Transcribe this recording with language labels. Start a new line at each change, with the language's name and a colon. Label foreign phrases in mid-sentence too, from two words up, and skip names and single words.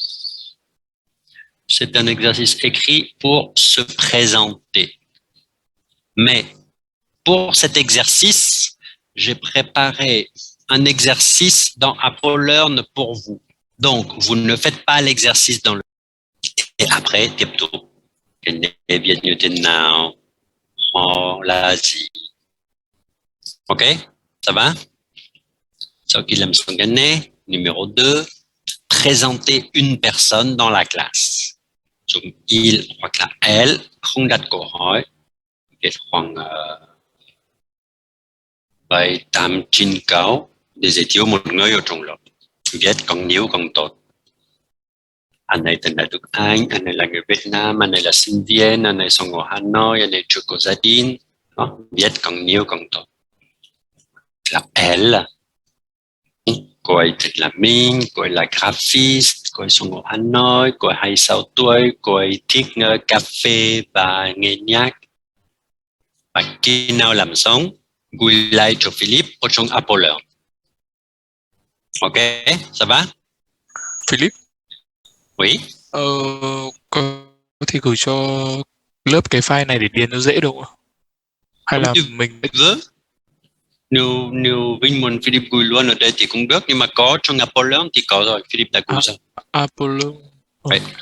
French: C'est un exercice écrit pour se présenter. Mais pour cet exercice, j'ai préparé un exercice dans Apollern pour vous. Donc, vous ne faites pas l'exercice dans le... Et après,
Vietnamese: tiếp tục.
French: Oh, l'Asie. Ok? Ça va?
Vietnamese: Sau khi làm xong cái này,
French: numéro 2, présenter une personne dans la classe.
Vietnamese: Dùng il hoặc là elle, không đặt câu hỏi. Viết khoảng 7-8-9 câu để giới thiệu một người ở trong lớp. Viết càng nhiều càng tốt. Anh này tên là Đức Anh, anh này là người Việt Nam, anh này là sinh viên, anh này sống ở Hà Nội, anh này chưa có gia đình. Viết càng nhiều càng tốt.
French: Là elle.
Vietnamese: Cô ấy tên là Minh, cô ấy là graphist, cô ấy sống ở Hà Nội, cô ấy 26 tuổi, cô ấy thích cà phê và nghe nhạc. Và khi nào làm xong, gửi lại cho Philip ở trong Apollern.
French: Ok, ça va? Philip, Oui.
Vietnamese: có thể gửi cho lớp cái file này để điền nó dễ đúng không? Hay là mình Nếu Vinh muốn Philip gửi luôn ở đây thì cũng được, nhưng mà có trong Apollern thì có rồi, Philip đã gửi rồi. Apollern. Vậy.